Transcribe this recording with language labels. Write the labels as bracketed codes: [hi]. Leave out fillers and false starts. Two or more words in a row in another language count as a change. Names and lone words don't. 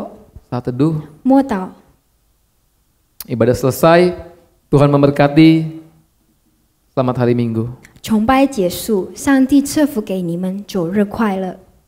[id] Saat teduh, [zh] 默祷。 [id] ibadah selesai. Tuhan memberkati. Selamat hari Minggu. [zh] 崇拜结束，上帝赐福给你们，主日快乐。